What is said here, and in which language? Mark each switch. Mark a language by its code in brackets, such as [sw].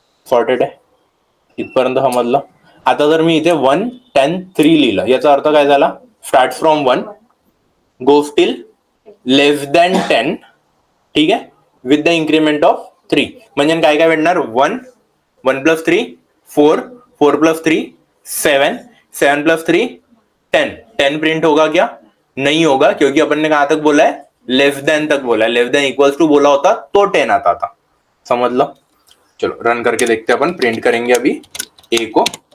[mr] Sorted आहे, इथपर्यंत समजलं. आता जर मी इथे 1, 10, 3 लिहिलं, याचा अर्थ काय झाला, [en] Start from 1 goes till less than 10. [mr] ठीक आहे, [en] With the increment of 3. [mr] म्हणजे काय काय भेटणार, 1, 1 प्लस 3 4, 4 प्लस 3 7, 7 प्लस 3 10. [hi] 10 प्रिंट होगा क्या? नहीं होगा, क्योंकि अपन ने कहां तक बोला है, लेस देन तक बोला है. लेस देन इक्वल्स टू बोला होता तो 10 आता था. समझ लो. चलो रन करके देखते हैं, अपन प्रिंट करेंगे अभी ए को.